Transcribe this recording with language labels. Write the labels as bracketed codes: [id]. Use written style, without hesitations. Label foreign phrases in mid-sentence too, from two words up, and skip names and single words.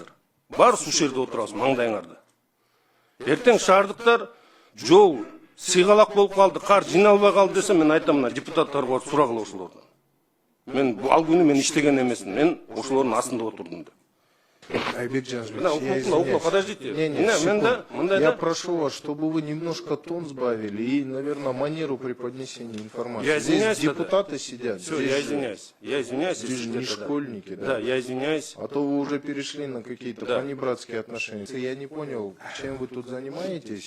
[ky] Баарыбыз ушул жерде отурабыз маңдайыңарда. Эртең шаардыктар жол сыйгалак болуп калды, кар жиналбай калды десе, мен айтам, мына депутаттарга барып сурагыла ошолордон. Мен ал күнү мен иштеген эмесмин, мен ошолордун астында отурдум да. Айбек Жанжбек, [ru] подождите. Я прошу вас, чтобы вы немножко тон сбавили и, наверное, манеру преподнесения информации. Я извиняюсь, здесь депутаты сидят. Все, я извиняюсь. Я извиняюсь. Здесь же не школьники, да? Да, я извиняюсь. А то вы уже перешли на какие-то понебратские отношения. Я не понял, чем вы тут занимаетесь.